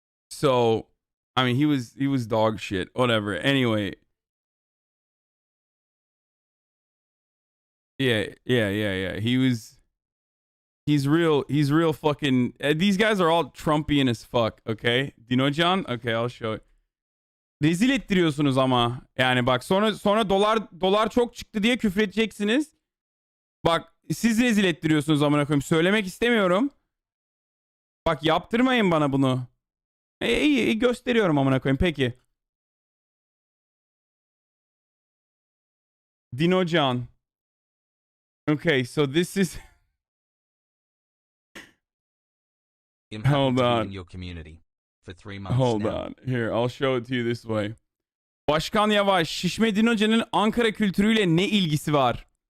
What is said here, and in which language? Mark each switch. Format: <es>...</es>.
<en>So, I mean, he was dog shit. Whatever. Anyway. Yeah. He's real fucking... these guys are all Trumpian as fuck, okay? Do you know John? Okay, I'll show it.</en> <tr>Rezil ettiriyorsunuz ama. Yani bak sonra dolar çok çıktı diye küfür edeceksiniz. Bak siz rezil ettiriyorsunuz amına koyayım. Söylemek istemiyorum. Bak yaptırmayın bana bunu. İyi gösteriyorum amına koyayım. Peki.</tr> <en>Dino John. Okay, so this is... Hold on. Your community for 3 months Hold now. on. Here, I'll show it to you this way.</en> <tr>Başkan Yavaş, Şişme Dinocan'ın Ankara kültürüyle ne ilgisi var?</tr>